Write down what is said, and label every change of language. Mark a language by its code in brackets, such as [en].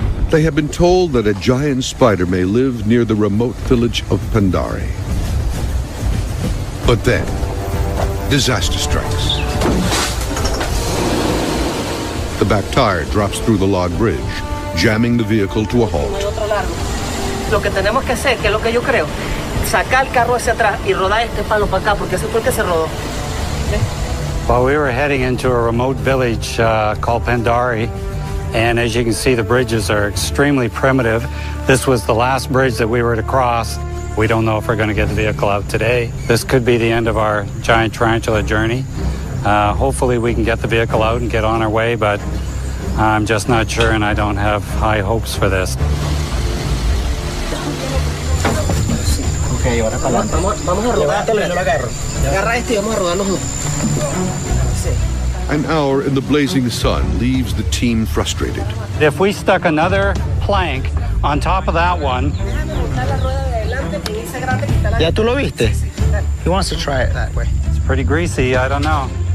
[en] They have been told that a giant spider may live near the remote village of Pandari. But then, disaster strikes. The back tire drops through the log bridge, jamming the vehicle to a halt. [es] Lo que tenemos que hacer, que es lo que yo creo, sacar el carro hacia atrás y rodar este palo para acá, porque ese fue el que se rodó. [en] Well, we were heading into a remote village called Pandari, and as you can see, the bridges are extremely primitive. This was the last bridge that we were to cross. We don't know if we're going to get the vehicle out today. This could be the end of our giant tarantula journey. Hopefully we can get the vehicle out and get on our way, but I'm just not sure, and I don't have high hopes for this. [es] Okay, ahora vamos a rodártelo, yo lo agarro. Agarra este y vamos a rodarnos uno. [en] An hour in the blazing sun leaves the team frustrated. If we stuck another plank on top of that one. [es] ¿Ya tú lo viste? [en] He wants to try it that way. It's pretty greasy, I don't know.